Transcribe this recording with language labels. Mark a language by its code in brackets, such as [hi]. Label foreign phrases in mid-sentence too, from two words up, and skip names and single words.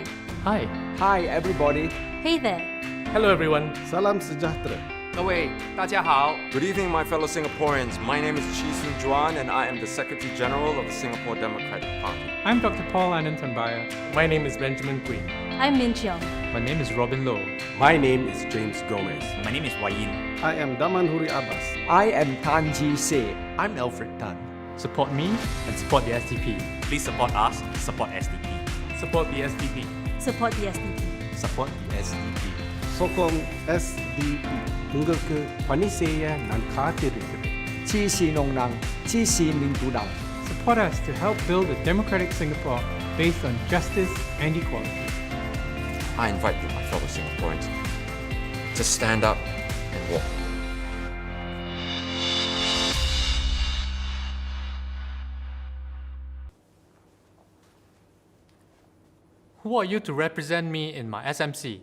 [en] Hi. Hi, everybody. Hey there. Hello everyone. [ms] Salam sejahtera. [zh] 各位大家好。 [en] Good evening, my fellow Singaporeans. My name is Chisun Juan, and I am the Secretary General of the Singapore Democratic Party. I'm Dr. Paul Anantambaya. My name is Benjamin Quinn. I'm Min Cheong. My name is Robin Low. My name is James Gomez. My name is Wayin. I am Damanhuri Abbas. I am Tan Ji Se. I'm Alfred Tan. Support me and support the SDP. Please support us, support SDP. Support the SDP. Support the SDP. Support the SDP. [ms] Sokong SDP. [ta] உங்களுக்கு பணி செய்ய நான் காத்திருக்கிறேன். [zh] 支持農能，支持民主黨。 [en] Support us to help build a democratic Singapore based on justice and equality. I invite you, my fellow Singaporeans, to stand up and walk. Who are you to represent me in my SMC?